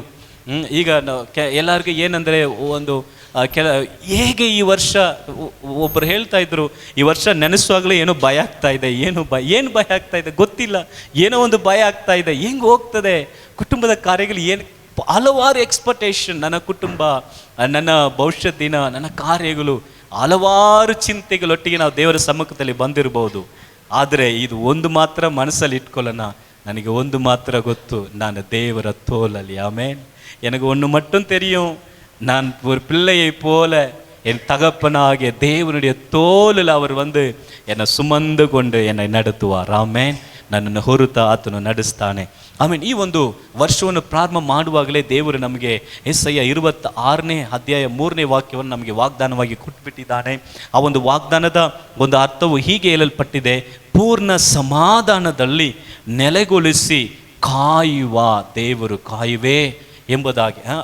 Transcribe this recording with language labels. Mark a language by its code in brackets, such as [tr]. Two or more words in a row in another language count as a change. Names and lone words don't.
[kn] ಈಗ ಎಲ್ಲರಿಗೂ ಏನಂದರೆ ಒಂದು ಹೇಗೆ ಈ ವರ್ಷ, ಒಬ್ಬರು ಹೇಳ್ತಾ ಇದ್ರು, ಈ ವರ್ಷ ನೆನೆಸುವಾಗಲೇ ಏನೋ ಭಯ ಆಗ್ತಾ ಇದೆ, ಏನು ಭಯ ಆಗ್ತಾ ಇದೆ ಗೊತ್ತಿಲ್ಲ, ಏನೋ ಒಂದು ಭಯ ಆಗ್ತಾ ಇದೆ, ಹೆಂಗೆ ಹೋಗ್ತದೆ ಕುಟುಂಬದ ಕಾರ್ಯಗಳು, ಏನು ಹಲವಾರು ಎಕ್ಸ್ಪೆಕ್ಟೇಷನ್, ನನ್ನ ಕುಟುಂಬ, ನನ್ನ ಭವಿಷ್ಯದ ದಿನ, ನನ್ನ ಕಾರ್ಯಗಳು, ಹಲವಾರು ಚಿಂತೆಗಳೊಟ್ಟಿಗೆ ನಾವು ದೇವರ ಸಮ್ಮುಖದಲ್ಲಿ ಬಂದಿರಬಹುದು. ಆದರೆ ಇದು ಒಂದು ಮಾತ್ರ ಮನಸ್ಸಲ್ಲಿ ಇಟ್ಕೊಳ್ಳೋಣ, ನನಗೆ ಒಂದು ಮಾತ್ರ ಗೊತ್ತು, ನಾನು ದೇವರ ತೋಲಲ್ಲಿ. ಆಮೇನ್. [ta] எனக்கு ஒன்று மட்டும் தெரியும், நான் ஒரு பிள்ளையை போல என் தகப்பனாகிய தேவனுடைய தோளில் அவர் வந்து என்னை சுமந்து கொண்டு என்னை நடத்துவார். [kn] ಆಮೇನ್. ನನ್ನನ್ನು ಹೊರತಾ ಆತನು ನಡೆಸ್ತಾನೆ. ಆಮೇನ್. ಈ ಒಂದು ವರ್ಷವನ್ನು ಪ್ರಾರಂಭ ಮಾಡುವಾಗಲೇ ದೇವರು ನಮಗೆ ಯೆಶಾಯ 26ನೇ ಅಧ್ಯಾಯ 3ನೇ ವಾಕ್ಯವನ್ನು ನಮಗೆ ವಾಗ್ದಾನವಾಗಿ ಕೊಟ್ಟುಬಿಟ್ಟಿದ್ದಾನೆ. ಆ ಒಂದು ವಾಗ್ದಾನದ ಒಂದು ಅರ್ಥವು ಹೀಗೆ ಹೇಳಲ್ಪಟ್ಟಿದೆ: ಪೂರ್ಣ ಸಮಾಧಾನದಲ್ಲಿ ನೆಲೆಗೊಳಿಸಿ ಕಾಯುವ ದೇವರು, ಕಾಯುವೆ ಎಂಬುದಾಗಿ.